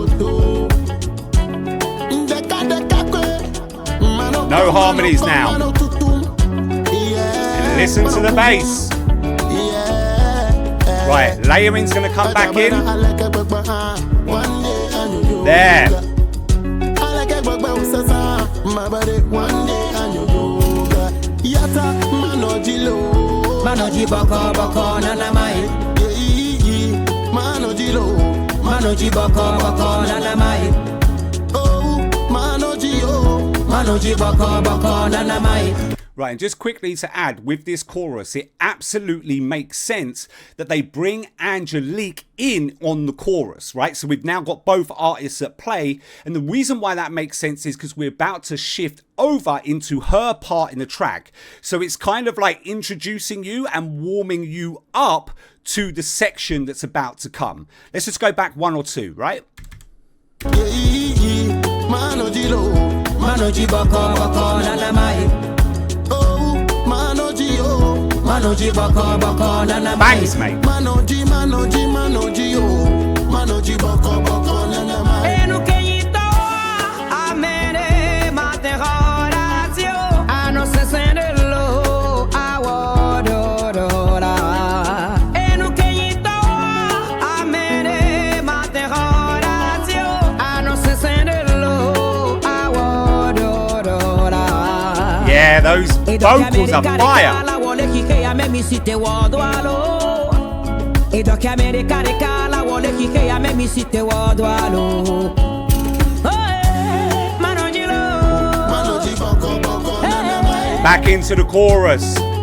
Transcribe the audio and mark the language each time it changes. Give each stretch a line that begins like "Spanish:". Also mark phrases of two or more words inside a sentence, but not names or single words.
English: No harmonies now. And listen to the bass. Right, layering's going to come back in. There. Manoji boko boko nana mai. Manoji lo. Manoji boko boko nana mai. Oh, Manoji oh. Manoji boko boko nana mai. Right, and just quickly to add, with this chorus, it absolutely makes sense that they bring Angelique in on the chorus, right? So we've now got both artists at play, and the reason why that makes sense is because we're about to shift over into her part in the track. So it's kind of like introducing you and warming you up to the section that's about to come. Let's just go back one or two, right? Manoji lo. Manoji boko boko nana mai. Manoji boko boko nana mai. Bangs, mate. Manoji manoji manoji oh. Manoji boko boko nana mai. E no queito a mere materhorazio a no se senelo a wodora. E no queito a mere materhorazio a no se senelo a wodora. Yeah, those vocals are fire. Back into the chorus.